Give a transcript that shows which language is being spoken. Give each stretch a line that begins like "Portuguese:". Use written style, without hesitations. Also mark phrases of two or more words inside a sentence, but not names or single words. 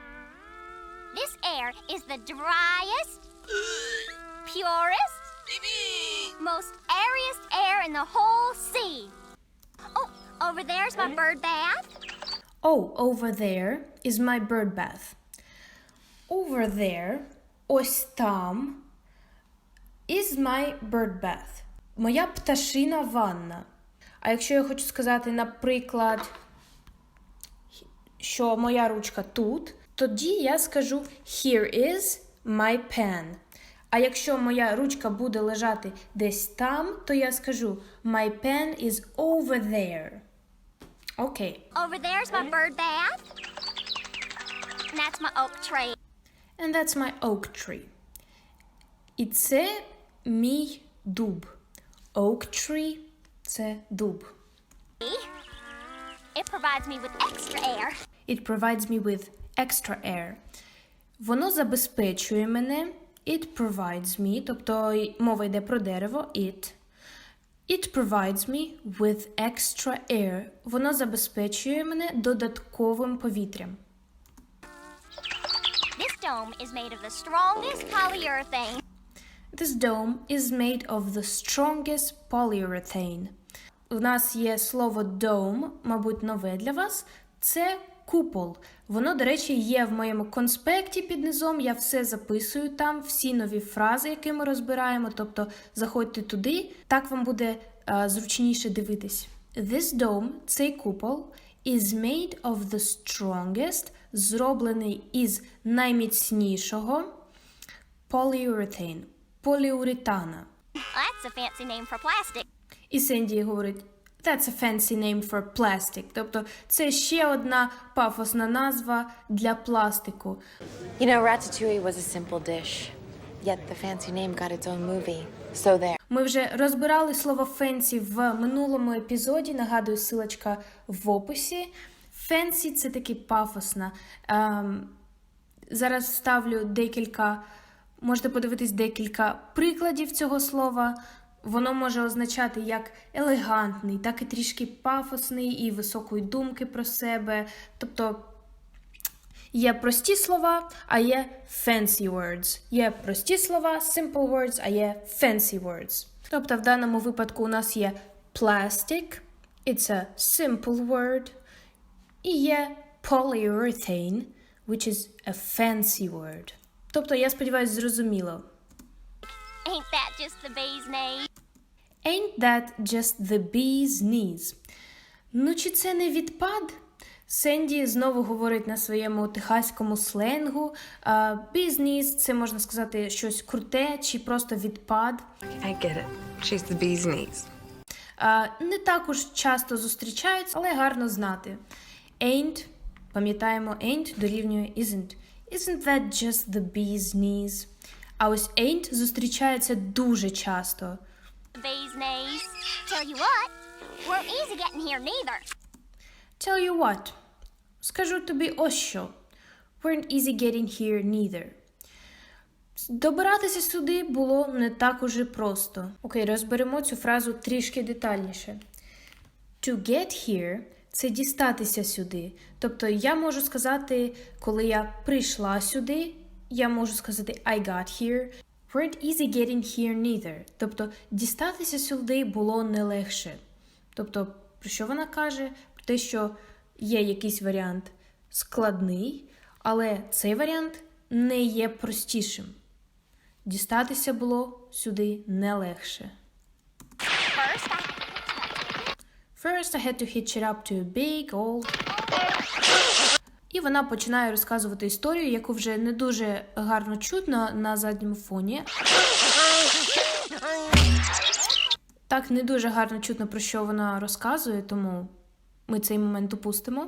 English: This air is the driest, purest, most airiest air in the whole sea. Oh, over there's my bird bath. Oh, over there is my bird bath. Over there,
Ukrainian: ось там,
English: is my bird bath.
Ukrainian: Моя пташина ванна. А якщо я хочу сказати, наприклад, що моя ручка тут, тоді я скажу
English: here is my pen.
Ukrainian: А якщо моя ручка буде лежати десь там, то я скажу
English: my pen is over there.
Ukrainian: Окей.
English: Over there's my bird bath. And that's my oak tree. And that's my oak tree.
Ukrainian: І це мій дуб.
English: Oak tree
Ukrainian: – це дуб.
English: It provides me with extra air. It provides me with extra air.
Ukrainian: Воно забезпечує мене.
English: It provides me,
Ukrainian: тобто мова йде про дерево.
English: It. It provides me with extra air.
Ukrainian: Воно забезпечує мене додатковим повітрям.
English: This dome is made of the strongest polyurethane. This dome is made of the strongest polyurethane.
Ukrainian: У нас є слово dome, мабуть, нове для вас. Це купол. Воно, до речі, є в моєму конспекті під низом. Я все записую там, всі нові фрази, які ми розбираємо. Тобто заходьте туди, так вам буде зручніше дивитись.
English: This dome,
Ukrainian: цей купол,
English: is made of the strongest,
Ukrainian: зроблений із найміцнішого polyurethane, поліуретана.
English: That's a fancy name for plastic.
Ukrainian: І Сенді говорить,
English: that's a fancy name for plastic.
Ukrainian: Тобто це ще одна пафосна назва для пластику.
English: You know, ratatouille was a simple dish, yet the fancy name got its own movie. So there.
Ukrainian: Ми вже розбирали слово fancy в минулому епізоді, нагадую, ссылочка в описі. Fancy – це таки пафосна. Зараз вставлю декілька, можете подивитись декілька прикладів цього слова. Воно може означати як елегантний, так і трішки пафосний і високої думки про себе. Тобто є прості слова, а є
English: fancy words.
Ukrainian: Є прості слова,
English: simple words,
Ukrainian: а є
English: fancy words.
Ukrainian: Тобто в даному випадку у нас є plastic,
English: it's a simple word,
Ukrainian: і є polyurethane,
English: which is a fancy word.
Ukrainian: Тобто, я сподіваюся, зрозуміло.
English: Ain't that just the bee's knees? Ain't that just the bee's knees?
Ukrainian: Ну, чи це не відпад? Сенді знову говорить на своєму техаському сленгу.
English: Bee's knees –
Ukrainian: це, можна сказати, щось круте чи просто відпад.
English: I get it. She's the bee's knees.
Ukrainian: Не також часто зустрічаються, але гарно знати. Ain't, пам'ятаємо, ain't дорівнює isn't.
English: Isn't that just the bee's knees?
Ukrainian: А ось ain't зустрічається дуже часто.
English: Bee's knees. Tell you what, weren't easy getting here neither. Tell you what.
Ukrainian: Скажу тобі ось що.
English: Weren't easy getting here neither.
Ukrainian: Добиратися сюди було не так уже просто. Окей, розберемо цю фразу трішки детальніше.
English: To get here –
Ukrainian: це дістатися сюди. Тобто я можу сказати, коли я прийшла сюди, я можу сказати
English: I got here. Weren't easy getting here neither.
Ukrainian: Тобто дістатися сюди було не легше. Тобто, про що вона каже? Про те, що є якийсь варіант складний, але цей варіант не є простішим. Дістатися було сюди не легше.
English: First I had to hitch it up to a big old...
Ukrainian: І вона починає розказувати історію, яку вже не дуже гарно чутно на задньому фоні. Так, не дуже гарно чутно, про що вона розказує, тому ми цей момент упустимо.